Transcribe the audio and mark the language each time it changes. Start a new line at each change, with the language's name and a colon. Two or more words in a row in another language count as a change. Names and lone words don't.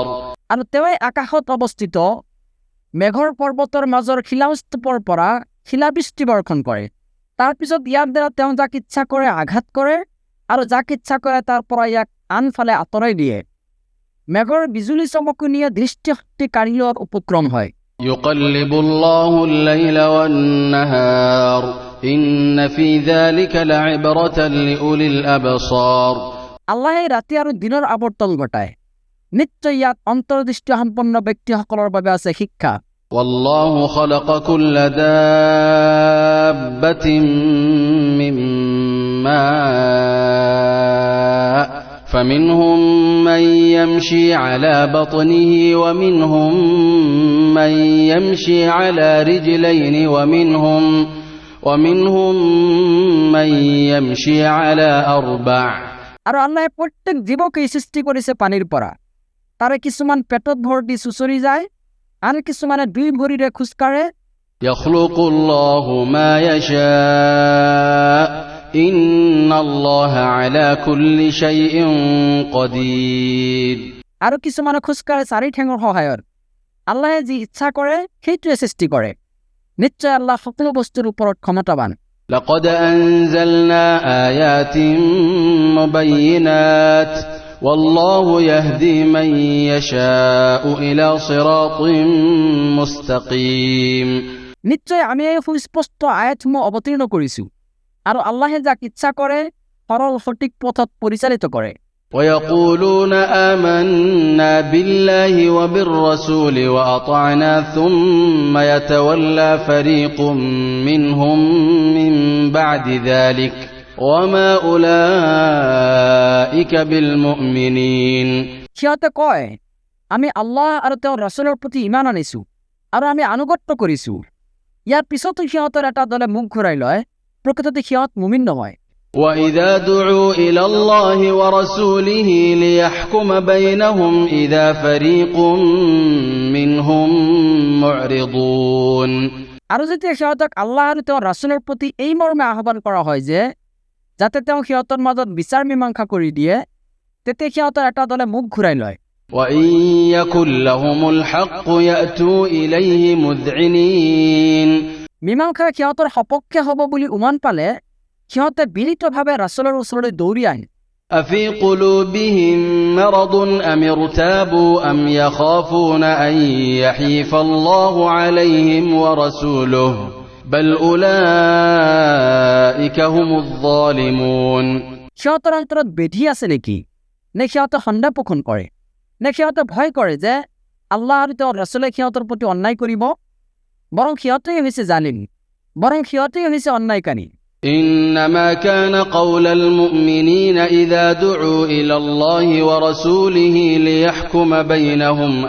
Assamese: আৰু তেওঁই আকাশত অৱস্থিত মেঘৰ পৰ্বতৰ মাজৰ শিলাস্তূপৰ পৰা শিলাবৃষ্টি বৰ্ষণ কৰে। তাৰ পিছত ইয়াৰ দ্বাৰা তেওঁ যাক ইচ্ছা কৰে আঘাত কৰে আৰু যাক ইচ্ছা কৰে তাৰ পৰা ইয়াক আনফালে আঁতৰাই দিয়ে। মেঘৰ বিজুলী চমকনিয়ে দৃষ্টিশক্তিকাৰীৰ উপক্ৰম হয়।
Arabic: يقلب الله الليل والنهار إن في ذلك لعبرة لأولي الأبصار
Assamese: আল্লাহে ৰাতি আৰু দিনৰ আৱৰ্তন ঘটায়। নিশ্চয় ইয়াত অন্তৰ্দৃষ্টি সম্পন্ন ব্যক্তিসকলৰ বাবে আছে শিক্ষা।
Arabic: والله خلق كل دابة من ماء فمنهم من يمشي على بطنه ومنهم من يمشي على رجلين ومنهم من يمشي على أربع
Assamese: আৰু আল্লাহে প্ৰত্যেক জীৱকেই সৃষ্টি কৰিছে পানীৰ পৰা। তাৰে কিছুমান পেটত ভৰ দি চুচৰি যায় আৰু কিছুমানে দুই ভৰিৰে খোজকাঢ়ে।
Arabic: يخلق الله ما يشاء إن الله على كل شيء قدير
Assamese: আৰু কিছুমানে খোজকাঢ়ে চাৰি ঠেঙৰ সহায়ত। আল্লাহে যি ইচ্ছা কৰে সেইটোৱে সৃষ্টি কৰে। নিশ্চয় আল্লাহ সকলো বস্তুৰ ওপৰত ক্ষমতাবান।
Arabic: لقد أنزلنا آيات مبينات والله يهدي من يشاء إلى صراط مستقيم
Assamese: নিশ্চয় আমি এই সুস্পষ্ট আয়াতসমূহ অৱতীৰ্ণ কৰিছো আৰু আল্লাহে যাক ইচ্ছা কৰে সৰল সঠিক পথত পৰিচালিত কৰে।
Arabic: ويقولون آمنا بالله وبالرسول وأطعنا ثم يتولى فريق منهم من بعد ذلك وما أولئك بالمؤمنين
Assamese: সিহঁতে কয় আমি আল্লাহ আৰু তেওঁৰ ৰাসূলৰ প্ৰতি ঈমান আনিছো আৰু আমি আনুগত্য কৰিছো। ইয়াৰ পিছতো সিহঁতৰ এটা দলে মুখ ঘূৰাই লয়, প্ৰকৃততে সিহঁত মুমিন নহয়।
Arabic: وإذا دعوا إلى الله ورسوله ليحكم بينهم إذا فريق منهم معرضون
Assamese: আৰু যেতিয়া সিহঁতক আল্লাহ আৰু তেওঁৰ ৰাসূলৰ প্ৰতি এই মৰ্মে আহ্বান কৰা হয় যে যাতে তেওঁ সিহঁতৰ মাজত বিচাৰ মীমাংসা কৰি দিয়ে, তেতিয়া সিহঁতৰ এটা দলে মুখ ঘূৰাই লয়।
Arabic: وإن يكن لهم الحق يأتوا إليه مذعنين
Assamese: মীমাংসা সিহঁতৰ সপক্ষে হ'ব বুলি উমান পালে সিহঁতে বিনীতভাৱে ৰাসূলৰ ওচৰলৈ দৌৰি আহে।
Arabic: أفي قلوبهم مرض أم ارتابوا أم يخافون أن يحيف الله عليهم ورسوله بل أولئك هم الظالمون
Assamese: সিহঁতৰ অন্তৰত বেধি আছে নেকি? নে সিহঁতে সন্দেহ পোষণ কৰে? নে সিহঁতে ভয় কৰে যে আল্লাহ আৰু তেওঁৰ ৰাসূলে সিহঁতৰ প্ৰতি অন্যায় কৰিব? বৰং সিহঁতেই হৈছে জালিম, বৰং সিহঁতেই হৈছে অন্যায়কাৰী।
Arabic: إنما كان قول المؤمنين إذا دعوا إلى الله ورسوله ليحكم بينهم